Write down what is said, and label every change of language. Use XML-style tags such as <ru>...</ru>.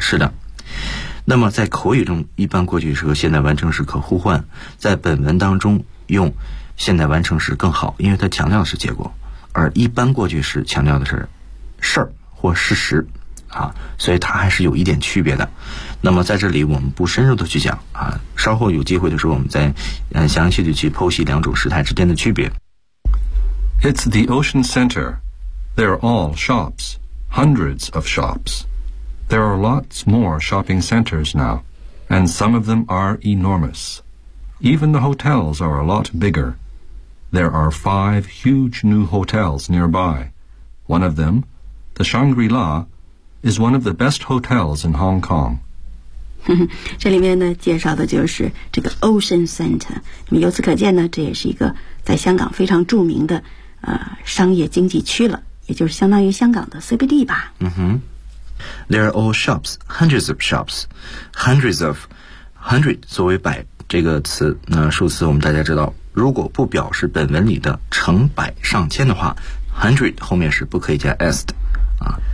<zh>是的，那么在口语中一般过去时和现在完成时可互换，在本文当中用现在完成时更好，因为它强调的是结果，而一般过去时强调的是事儿或事实啊，所以它还是有一点区别的。那么在这里我们不深入的去讲啊，稍后有机会的时候我们再详细的去剖析两种时态之间的区别。</zh> <en>It's the ocean center. There are all shops, hundreds of shopsThere are lots more shopping centers now, and some of them are enormous. Even the hotels are a lot bigger. There are five huge new hotels nearby. One of them, the Shangri-La, is one of the best hotels in Hong Kong.</en> <zh>这里面呢介绍的就是这个 Ocean Center. 那么由此可见呢，这也是一个在香港非常著名的商业经济区了，也就是相当于香港的 CBD 吧。</zh> <en>There are all shops, hundreds of</en> <zh>shops, hundreds of, hundred 作为百这个词，那数词我们大家知道，如果不表示本文里的成百上千的话 ，hundred 后面是不可以加 s 的啊。</zh>